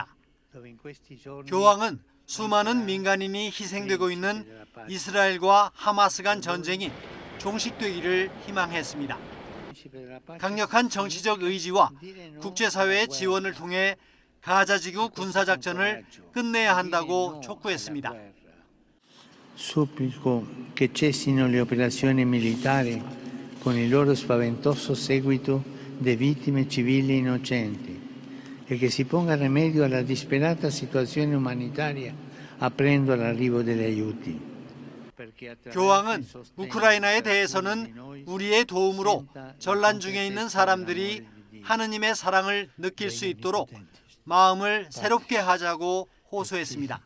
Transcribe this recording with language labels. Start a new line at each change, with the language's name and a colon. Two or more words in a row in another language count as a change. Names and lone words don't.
Korean: 교황은 수많은 민간인이 희생되고 있는 이스라엘과 하마스 간 전쟁이 종식되기를 희망했습니다. 강력한 정치적 의지와 국제사회의 지원을 통해 가자지구 군사작전을 끝내야 한다고 촉구했습니다.
Italian: Supplico che cessino le operazioni militari con il loro spaventoso seguito di vittime civili innocenti e che si ponga rimedio alla disperata situazione umanitaria aprendo l'arrivo degli aiuti.
Korean: 교황은 우크라이나에 대해서는 우리의 도움으로 전란 중에 있는 사람들이 하느님의 사랑을 느낄 수 있도록 마음을 새롭게 하자고 호소했습니다.